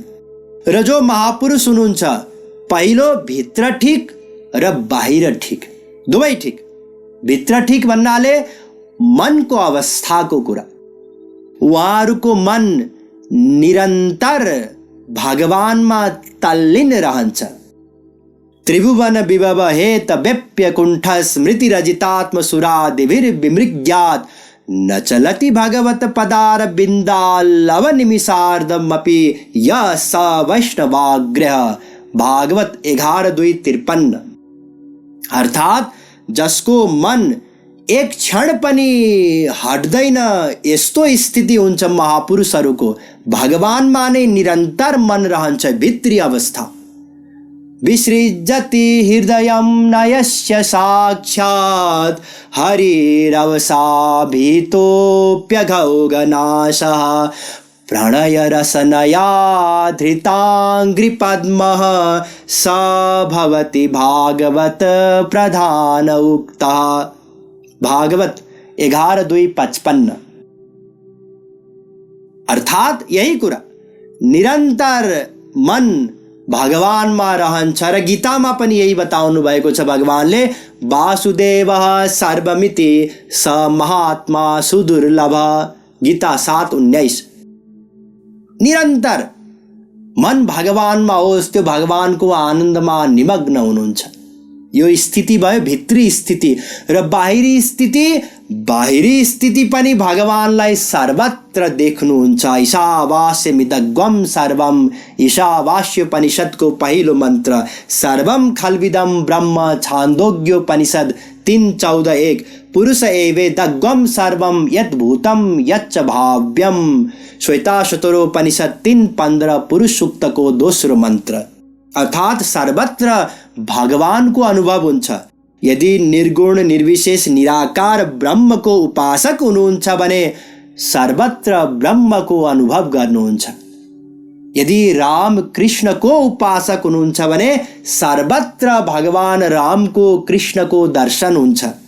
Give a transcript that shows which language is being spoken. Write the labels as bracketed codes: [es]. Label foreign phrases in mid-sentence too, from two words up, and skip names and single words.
[ne] र जो महापुरुष हुनुहुन्छ, पहिलो भित्र ठिक र बाहिर ठिक, दुवै ठिक। भित्र ठिक भन्नाले मनको अवस्थाको कुरा। उहाँहरूको मन निरन्तर भगवानमा तल्लीन रहन्छ। [sa] त्रिभुवन विभव हेत व्यप्य कुण्ठ स्मृति रजितात्म सुरादिभिर विमृग्यात् न चलति भगवत पदार बिंदालव निमिषार्धमपि यः स वैष्णवाग्रह। [ne] भागवत 11:2-53। अर्थात जसको मन एक क्षण पनि हट्दैन, यस्तो स्थिति हुन्छ महापुरुषहरूको। भगवानमा नै निरन्तर मन रहन्छ, भित्री अवस्था। [sa] विसृजति हृदयं नयस्य साक्षात् हरिरवसा भीतोऽप्यघौगनाशः प्रणय रसनया धृतांघ्रिपद्मः स भवति भागवत प्रधान उक्तः। [ne] भागवत 11:2-55। अर्थात यही कुरा, निरन्तर मन भगवानमा रहन्छ। र गीतामा पनि यही बताउनु भएको छ भगवानले, [sa] वासुदेवः सर्वमिति स महात्मा सुदुर्लभ। [ne] गीता 7:19। निरन्तर मन भगवानमा होस्, त्यो भगवानको आनन्दमा निमग्न हुनुहुन्छ। यो स्थिति भयो भित्री स्थिति। र बाहिरी स्थिति पनि भगवानलाई सर्वत्र देख्नुहुन्छ। [sa] ईशावास्यमिदग्वम सर्वम, [ne] ईशावास्योपनिषदको पहिलो मन्त्र। [sa] सर्वम खल्विदम ब्रह्म, छान्दोग्योपनिषद 3:14-1। पुरुष एवेदग्वम सर्वम यद्भूतं यच्च भाव्यम, [ne] श्वेताशतरोपनिषद 3:15 पुरुष सूक्तको दोस्रो मन्त्र। अर्थात सर्वत्र भगवानको अनुभव हुन्छ। यदि निर्गुण निर्विशेष निराकार ब्रह्मको उपासक हुनुहुन्छ भने सर्वत्र ब्रह्मको अनुभव गर्नुहुन्छ। यदि राम कृष्णको उपासक हुनुहुन्छ भने सर्वत्र भगवान रामको कृष्णको दर्शन हुन्छ।